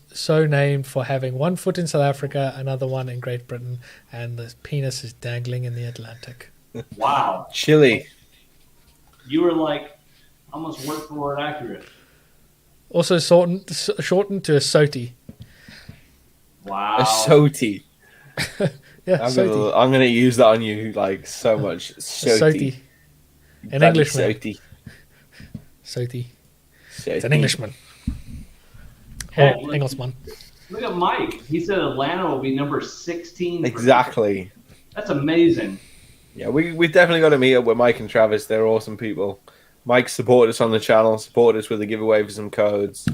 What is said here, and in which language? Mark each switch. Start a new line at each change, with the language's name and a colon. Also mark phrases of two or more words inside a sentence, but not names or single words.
English: So named for having 1 foot in South Africa, another one in Great Britain, and the penis is dangling in the Atlantic. Wow. Chilly. You were like almost word for word accurate. Also shortened to a soti. Wow. A SOTI. Yeah, Soti. I'm gonna use that on you like so much. SOTI. Soti. An Englishman. SOTI. Soti. SOTI. It's an Englishman. Hey, Or Englishman. Look at Mike. He said Atlanta will be number 16. Exactly. That's amazing. Yeah, we definitely got to meet up with Mike and Travis. They're awesome people. Mike supported us on the channel, supported us with a giveaway for some codes.